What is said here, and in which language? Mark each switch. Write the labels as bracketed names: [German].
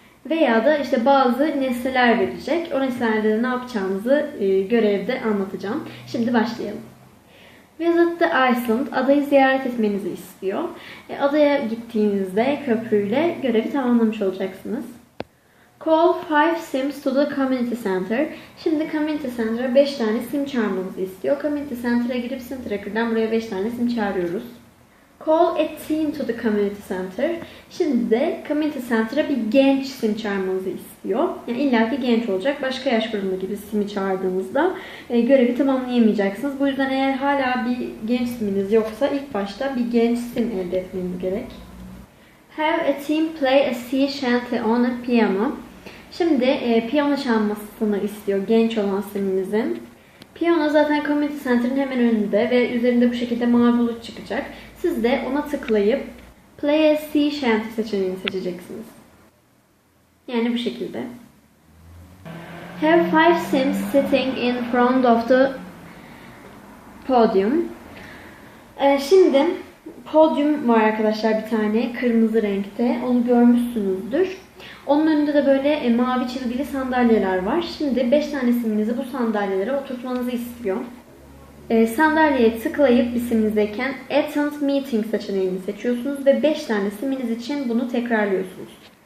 [Turkish] Veya da işte bazı nesneler verecek. O nesnelerde de ne yapacağınızı görevde anlatacağım. Şimdi başlayalım. [English] Visit the Iceland, [Turkish] adayı ziyaret etmenizi istiyor. Adaya gittiğinizde köprüyle görevi tamamlamış olacaksınız. [English] Call 5 sims to the community center. [Turkish] Şimdi community center'a 5 tane sim çağırmanızı istiyor. Community center'a girip sim tracker'dan buraya 5 tane sim çağırıyoruz. [English] Call a teen to the community center. [Turkish] Şimdi de community center'a bir genç sim çağırmanızı istiyor. Yani illaki genç olacak. Başka yaş grubunda gibi simi çağırdığınızda görevi tamamlayamayacaksınız. Bu yüzden eğer hala bir genç siminiz yoksa ilk başta bir genç sim elde etmeniz gerek. [English] Have a teen play a sea shanty on a piano. [Turkish] Şimdi piyano çalmasını istiyor genç olan siminizin. Piyano zaten community center'ın hemen önünde ve üzerinde bu şekilde mavi bulut çıkacak. Siz de ona tıklayıp Play a Sea Shanty seçeneğini seçeceksiniz. Yani bu şekilde. [English] Have 5 sims sitting in front of the podium. [Turkish] Şimdi podyum var arkadaşlar, bir tane kırmızı renkte. Onu görmüşsünüzdür. Onun önünde de böyle mavi çizgili sandalyeler var. Şimdi 5 tane siminizi bu sandalyelere oturtmanızı istiyor. Sandalyeye tıklayıp bir siminizdeyken Attend Meeting seçeneğini seçiyorsunuz ve 5 tane siminiz için bunu tekrarlıyorsunuz.